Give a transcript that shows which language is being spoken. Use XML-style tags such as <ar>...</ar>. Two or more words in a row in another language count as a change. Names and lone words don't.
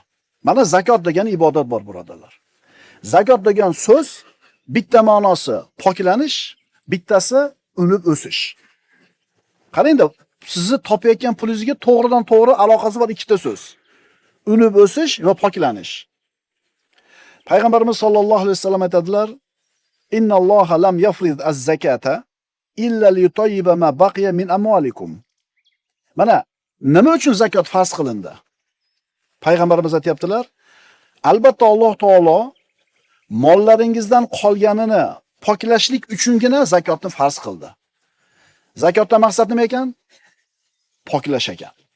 <uz>Mana zakot degan ibodat bor, birodarlar. Zakot degan so'z bitta ma'nosi poklanish, bittasi unib o'sish. Qarang-da, sizni topayotgan pulingizga to'g'ridan to'g'ri aloqasi bor ikkita so'z. Unib o'sish va poklanish. Payg'ambarimiz sollallohu alayhi vasallam aytadilar:</uz> <ar>"إن الله لم يفرض الزكاة إلا ليطيب ما بقي من أموالكم."</ar> <uz>Mana nima uchun zakot farz qilindi? Payg'ambarimiz aytibdilar: albatta Alloh taolo mollaringizdan qolganini poklashlik uchungina zakotni farz qildi. Zakotdan maqsad nima ekan? Poklash ekan.</uz>